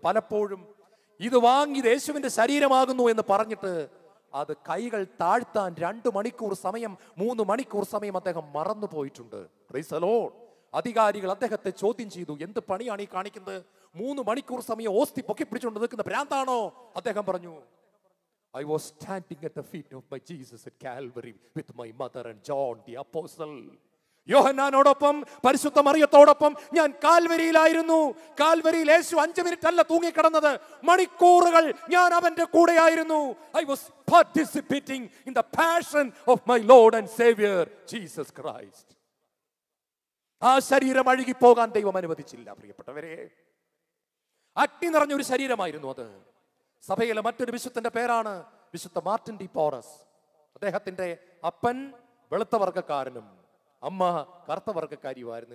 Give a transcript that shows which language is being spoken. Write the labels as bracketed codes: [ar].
[ml] പലപ്പോഴും ഇത് വാങ്ങി യേശുവിന്റെ ശരീരമാകുന്നു എന്ന് പറഞ്ഞിട്ട് അത് കൈകൾ താഴ്ത്താൻ 2 മണിക്കൂർ സമയം, 3 മണിക്കൂർ സമയം അദ്ദേഹം മറന്നു പോയിട്ടുണ്ട്. [en] Praise the lord. [ml] അധികാരികൾ അദ്ദേഹത്തെ ചോദ്യം ചെയ്തു, എന്ത് പണിയാണ് ഈ കാണിക്കുന്നത്? 3 മണിക്കൂർ സമയം ഓസ്തി പൊക്കി പിടിച്ചുകൊണ്ട് നിൽക്കുന്ന ഭ്രാന്താണോ? അദ്ദേഹം പറഞ്ഞു, [en] I was standing at the feet of my Jesus at Calvary with my mother and John the apostle. [ml] യോഹന്നാനോടൊപ്പം പരിശുദ്ധ മറിയത്തോടൊപ്പം ഞാൻ കാൽവരിയിലായിരുന്നു. കാൽവരിയിൽ യേശു 5 മിനിറ്റ് അല്ല തൂങ്ങിക്കിടന്നത്, മണിക്കൂറുകൾ ഞാൻ അവന്റെ കൂടെയായിരുന്നു. [en] I was participating in the passion of my Lord and Savior Jesus Christ. [ml] ആ ശരീരം അഴുകിപ്പോകാൻ ദൈവം അനുവദിച്ചില്ല. പ്രിയപ്പെട്ടവരെ, അഗ്നി നിറഞ്ഞൊരു ശരീരമായിരുന്നു അത്. സഭയിലെ മറ്റൊരു വിശുദ്ധന്റെ പേരാണ് വിശുദ്ധ മാർട്ടിൻ ഡി പോറസ്. അദ്ദേഹത്തിന്റെ അപ്പൻ വെളുത്ത വർഗ്ഗക്കാരനും അമ്മ കറുത്ത വർഗ്ഗക്കാരിയുമായിരുന്നു.